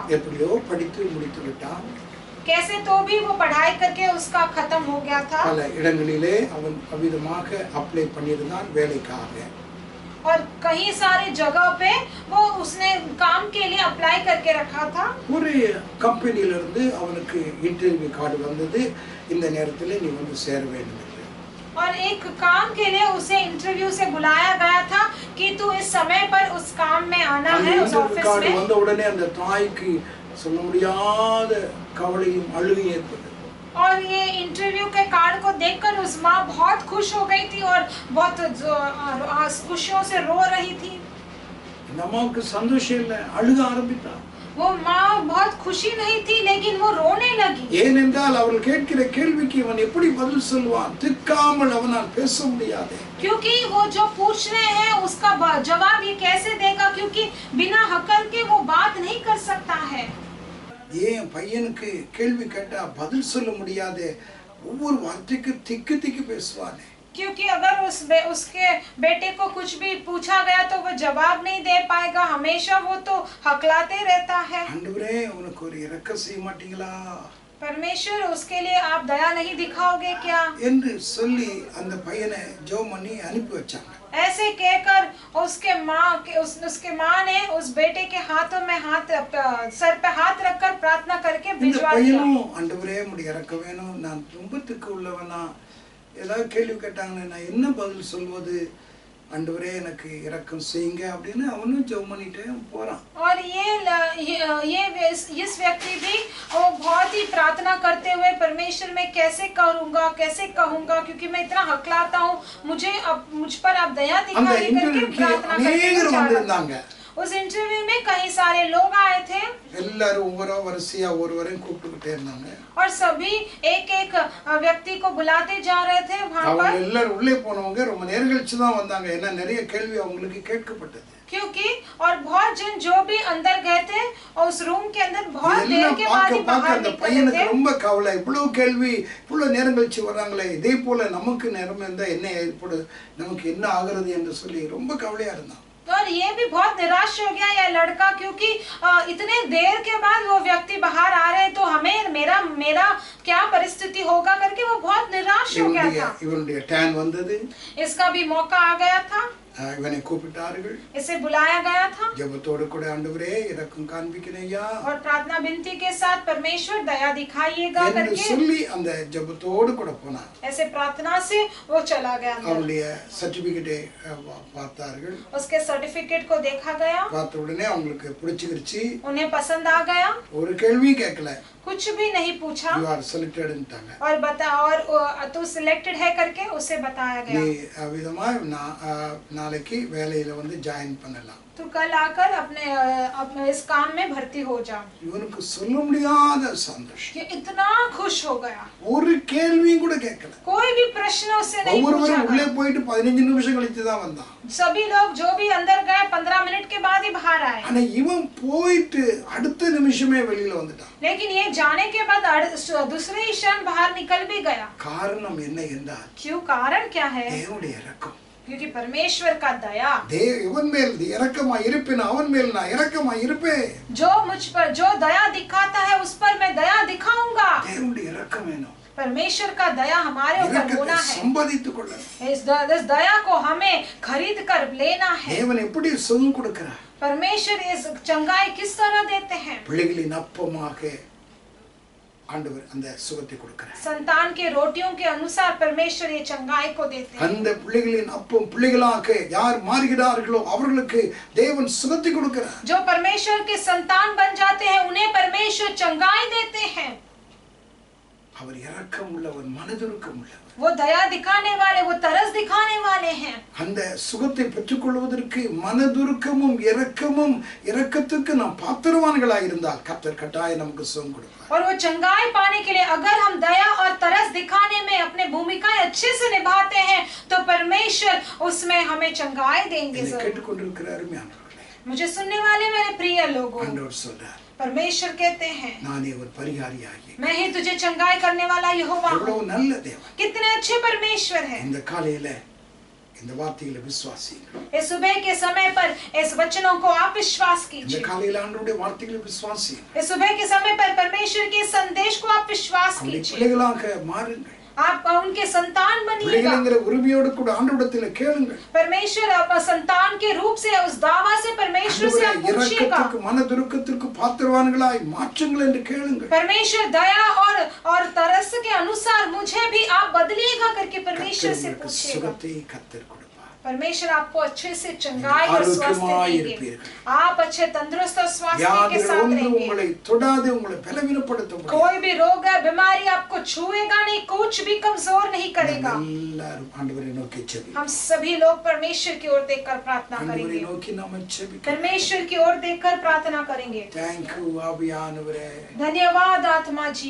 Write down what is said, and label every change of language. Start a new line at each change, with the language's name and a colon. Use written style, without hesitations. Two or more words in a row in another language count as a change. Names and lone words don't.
Tamil: எப்படியோ படித்து முடித்து விட்டான்.
Hindi: कैसे तो भी वो पढ़ाई करके उसका खत्म हो गया था।
Tamil: பல இடங்களிலே அவன் அவிதமாக அப்ளை பண்ணியிருந்தான் வேலைக்காக.
Hindi: और कई सारे जगह पे वो उसने काम के लिए अप्लाई करके रखा था।
Tamil: ஒரு கம்பெனில இருந்து அவனுக்கு இன்டர்வியூ கார்டு வந்தது, இந்த நேரத்தில் நீ வந்து சேர வேண்டும் என்று.
Hindi: और एक काम के लिए उसे इंटरव्यू से बुलाया गया था कि तू इस समय पर उस काम में आना है उस ऑफिस
Tamil: கார்டு
Hindi: में।
Tamil: வந்த உடனே அந்த தாய்க்கு சொல்ல முடியாத கவலையும் அழுகையும் ஏற்பட்டது.
Hindi: और ये इंटरव्यू के कार्ड को देखकर उस माँ बहुत खुश हो गई थी और बहुत खुशियों से रो रही थी।
Tamil: இந்த அம்மாவுக்கு சந்தோஷம் இல்லை, அழுக ஆரம்பித்தா.
Hindi: वो माँ बहुत खुशी नहीं थी लेकिन वो रोने लगी।
Tamil: ஏனென்றால் அவள் கேட்கிற கேள்விக்கு இவன் எப்படி பதில் சொல்வான்? திக்காமல் அவனால் பேச முடியாது.
Hindi: क्योंकि वो जो पूछ रहे हैं उसका जवाब ये कैसे देगा, क्योंकि बिना हकल के वो बात नहीं कर सकता है।
Tamil: ஏன் பையனுக்கு கேள்வி கேட்டா பதில் சொல்ல முடியாது, ஒவ்வொரு வார்த்தைக்கு திக்கு திக்கு பேசுவானே.
Hindi: क्योंकि अगर उसके बेटे को कुछ भी पूछा गया तो वो जवाब नहीं दे पाएगा, हमेशा वो तो हकलाते रहता है।
Tamil: ஆண்டவரே உனக்கு ஒரு இரக்கம் செய்ய மாட்டீங்களா
Hindi: परमेश्वर उसके लिए आप दया नहीं दिखाओगे क्या?
Tamil: என்று சொல்லி அந்த பையனை ஜெபம் பண்ணி அனுப்பி வச்சாங்க.
Hindi: ऐसे कहकर उसके माँ ने उस बेटे के हाथों में सर पे हाथ रखकर प्रार्थना करके
Tamil: இந்த
Hindi: भिजवा दिया।
Tamil: பையனும் ஆண்டவரே உம்முடைய இரக்கம் வேணும், நான் துன்பத்துக்கு உள்ளவனா, ஏதாவது கேள்வி கேட்டாங்கன்னா நான் என்ன பதில் சொல்வது, ஆண்டவரே எனக்கு இரக்கம் செய்யுங்க அப்படின்னு அவனும் ஜெபம் பண்ணிட்டே போறான்.
Hindi: और इस व्यक्ति भी वो बहुत ही प्रार्थना करते हुए परमेश्वर में कैसे करूंगा, कैसे कहूंगा, क्योंकि मैं इतना हकलाता हूँ, मुझ पर आप दया
Tamil: அந்த
Hindi: दिखाइए करके
Tamil: இன்டர்வியூக்கு
Hindi: प्रार्थना
Tamil: அநேகர்
Hindi: करके
Tamil: வந்திருந்தாங்க.
Hindi: उस इंटरव्यू में कई सारे लोग आए थे
Tamil: எல்லாரும் ஒவ்வொரு வரிசையா ஒருவரையும் கூப்பிட்டுக்கிட்டே இருந்தாங்க.
Hindi: और सभी एक एक व्यक्ति को बुलाते जा रहे थे वहां
Tamil: அவங்க
Hindi: पर,
Tamil: எல்லாரும் உள்ளே போனவங்க ரொம்ப நேரம் கழிச்சு தான் வந்தாங்க. ஏன்னா நிறைய கேள்வி அவங்களுக்கு கேட்கப்பட்டது.
Hindi: क्योंकि और बहुत जन जो भी अंदर गए थे और उस रूम के अंदर बहुत देर के बाद ही बाहर
Tamil: அந்த
Hindi: निकले
Tamil: பையனுக்கு
Hindi: थे।
Tamil: ரொம்ப கவலை, இவ்வளவு கேள்வி இவ்வளவு நேரம் கழிச்சு வர்றாங்களே, இதே போல நமக்கு நேரம் இருந்தா என்ன ஏற்படும், நமக்கு என்ன ஆகிறது என்று சொல்லி ரொம்ப கவலையா இருந்தான்.
Hindi: और ये भी बहुत निराश हो गया यह लड़का, क्योंकि इतने देर के बाद वो व्यक्ति बाहर आ रहे तो हमें मेरा क्या परिस्थिति होगा करके वो बहुत निराश हो गया था।
Tamil: இவனுடைய டேன் வந்தது,
Hindi: इसका भी मौका आ गया था,
Tamil: இவனை கூப்பிட்டார்கள்,
Hindi: इसे बुलाया गया था
Tamil: ஜெபத்தோடு கூட ஆண்டவரே இரக்கம் காண்பிக்கணையா
Hindi: और प्रार्थना विनती के साथ परमेश्वर दया दिखाइएगा
Tamil: என்று
Hindi: करके
Tamil: சொல்லி அந்த ஜெபத்தோடு கூட போனான்.
Hindi: ऐसे प्रार्थना से वो चला गया अंदर।
Tamil: அவனுடைய சர்டிபிகேட்டை பார்த்தார்கள்.
Hindi: उसके सर्टिफिकेट को देखा गया,
Tamil: பார்த்த உடனே அவங்களுக்கு பிடிச்சிருச்சு.
Hindi: उन्हें पसंद आ गया,
Tamil: ஒரு கேள்வியும் கேட்கல,
Hindi: कुछ भी नहीं पूछा
English: you are selected ன்ட்டாங்க.
Hindi: और तू सिलेक्टेड है करके उसे बताया
Tamil: நீ
Hindi: गया,
Tamil: விதமா நாளைக்கு வேலையில வந்து ஜாயின் பண்ணலாம்.
Hindi: तू कल आकर अपने इस काम में भर्ती हो जा।
Tamil: இவனுக்கு சொல்ல முடியாத சந்தோஷம்.
Hindi: ये इतना खुश हो गया,
Tamil: ஒரு கேள்வியும் கூட கேட்கல.
Hindi: कोई भी प्रश्न उससे नहीं पूछा
Tamil: ஒவ்வொருவரும் உள்ளே
Hindi: गया।
Tamil: போயிட்டு 15 நிமிஷம் கழிச்சு தான் வந்தான்.
Hindi: सभी लोग जो भी अंदर गए 15 मिनट के बाद ही बाहर आए,
Tamil: ஆனா இவன் போயிட்டு அடுத்த நிமிஷமே வெளியில வந்துட்டான்.
Hindi: लेकिन ये जाने के बाद दूसरे ही क्षण बाहर निकल भी गया।
Tamil: காரணம் என்ன என்றால்
Hindi: क्यों? कारण क्या है?
Tamil: தேவனுடைய இரக்கம்.
Hindi: क्योंकि परमेश्वर का दया,
Tamil: இவன் மேல் இரக்கமா இருப்பேன், அவன் மேல் நான் இரக்கமா இருப்பேன்.
Hindi: जो मुझ पर जो दया दिखाता है उस पर मैं दया दिखाऊंगा।
Tamil: தேவனுடைய இரக்கம் வேணும்.
Hindi: परमेश्वर का दया हमारे ऊपर
Tamil: இரக்கத்தை
Hindi: होना है,
Tamil: சம்பாதித்துக் கொள்ளணும்.
Hindi: इस दया को हमें खरीद कर लेना है।
Tamil: தேவன் எப்படி சுகம் கொடுக்கிறார்?
Hindi: परमेश्वर इस चंगाई किस तरह देते हैं?
Tamil: பிள்ளைகளின் அப்பமாக ஆண்டவர் அந்த சுகத்தை கொடுக்கிறார்.
Hindi: संतान के रोटियों के अनुसार परमेश्वर ये चंगाई को देते हैं।
Tamil: அந்த பிள்ளைகளின் அப்பம் பிள்ளைகளாக யார் மாறுகிறார்களோ அவர்களுக்கு தேவன் சுகத்தை கொடுக்கிறார்.
Hindi: जो परमेश्वर के संतान बन जाते हैं उन्हें परमेश्वर चंगाई देते हैं।
Tamil: அவர் இரக்கம் உள்ளவர், மனதுருக்கம் உள்ளவர்.
Hindi: वो दया दिखाने वाले, वो तरस दिखाने वाले हैं।
Tamil: அந்த சுகத்தை பெற்றுக்கொள்வதற்கு மனதுருக்கமும் இரக்கத்துக்கு நாம் பாத்திரவான்களாக இருந்தால் கர்த்தர் கட்டாயம் நமக்கு சுகம் கொடுப்பார்.
Hindi: और वो चंगाई पाने के लिए अगर हम दया और तरस दिखाने में अपने भूमिकाएं अच्छे से निभाते हैं तो परमेश्वर उसमें हमें चंगाई देंगे जरूर।
Tamil: கேட்டுக்கொண்டிருக்கிற அருமையானவர்களே,
Hindi: मुझे सुनने वाले मेरे प्रिय लोगों,
Tamil: ஆண்டவர் சொல்றார்,
Hindi: परमेश्वर कहते हैं
Tamil: நானே ஒரு பரிகாரியாகி.
Hindi: मैं ही तुझे चंगाई करने वाला यहोवा हूँ।
Tamil: எவ்வளவு நல்ல தேவன்.
Hindi: कितने अच्छे परमेश्वर है।
Tamil: இந்த காலையில இந்த வார்த்தைகளை விசுவாசியுங்கள்.
Hindi: इस सुबह के समय पर इस वचनों को आप विश्वास
Tamil: இந்த
Hindi: कीजिए।
Tamil: காலையில ஆண்டவருடைய வார்த்தைகளை விசுவாசியுங்கள்.
Hindi: इस सुबह के समय पर परमेश्वर के संदेश को आप विश्वास
Tamil: அவருடைய
Hindi: कीजिए।
Tamil: பிள்ளைகளாக மாறுங்கள்.
Hindi: आप उनके संतान बनिएगा।
Tamil: பிள்ளைகள்ங்கிற உரிமையோடு கூட ஆண்டவரிடத்தில் கேளுங்கள்.
Hindi: परमेश्वर संतान के रूप से उस दावा से परमेश्वर से आप पूछिएगा।
Tamil: இரக்கத்துக்கு மனதுருக்கத்திற்கு பாத்திரவான்களாய் மாற்றுங்கள் என்று கேளுங்கள்.
Hindi: परमेश्वर दया और तरस के अनुसार मुझे भी आप बदलिएगा करके परमेश्वर से
Tamil: கர்த்தர்
Hindi: पूछिएगा।
Tamil: சுகத்தை கர்த்தர் கொடுப்பார்.
Hindi: परमेश्वर आपको अच्छे से चंगाई और स्वास्थ्य देंगे। आप अच्छे तंदुरुस्त और स्वास्थ्य के साथ रहेंगे।
Tamil: உங்களை தொடாது, உங்களை பலவீனப்படுத்த முடியாது.
Hindi: कोई भी रोग या बीमारी आपको छुएगा नहीं, कुछ भी कमजोर नहीं करेगा।
Tamil: எல்லாரும் ஆண்டவரை நோக்கி ஜெபிப்போம்.
Hindi: हम सभी लोग परमेश्वर की ओर देखकर प्रार्थना
Tamil: ஆண்டவரை
Hindi: करेंगे।
Tamil: நோக்கி நாம ஜெபிப்போம்.
Hindi: परमेश्वर की ओर देखकर प्रार्थना करेंगे।
English: Thank you ஆவியானவரே.
Hindi: धन्यवाद आत्मा जी।